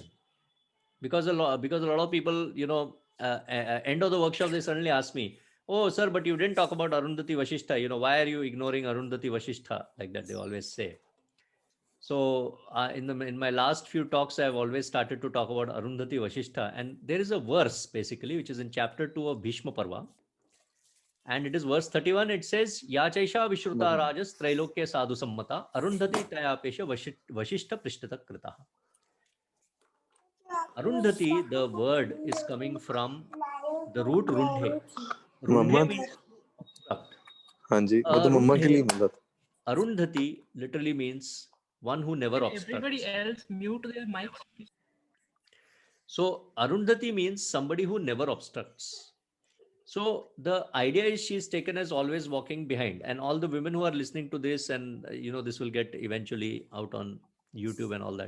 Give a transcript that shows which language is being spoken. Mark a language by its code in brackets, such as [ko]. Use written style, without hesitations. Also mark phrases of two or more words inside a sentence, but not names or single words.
[en] Because a lot of people, end of the workshop, they suddenly ask me, "Oh, sir, but you didn't talk about Arundhati Vasishtha. Why are you ignoring Arundhati Vasishtha?" Like that, they always say. So in my last few talks, I've always started to talk about Arundhati Vasishtha, and there is a verse basically which is in chapter 2 of Bhishma Parva, and it is verse 31. It says, [sa] "या चैषा विश्रुता राजस् त्रैलोक्य साधु सम्मता अरुन्धती तयापेषा वसिष्ठ पृष्ठत कृता." [en] Arundhati, the word is coming from the root Rundhe. Rundhe means obstruct. [hi] हाँ जी, वो तो मम्मा के लिए मिला था. [en] Arundhati literally means one who never obstructs. Everybody else mute their mics, please. So Arundhati means somebody who never obstructs. So the idea is she's taken as always walking behind, and all the women who are listening to this, and this will get eventually out on YouTube and all that.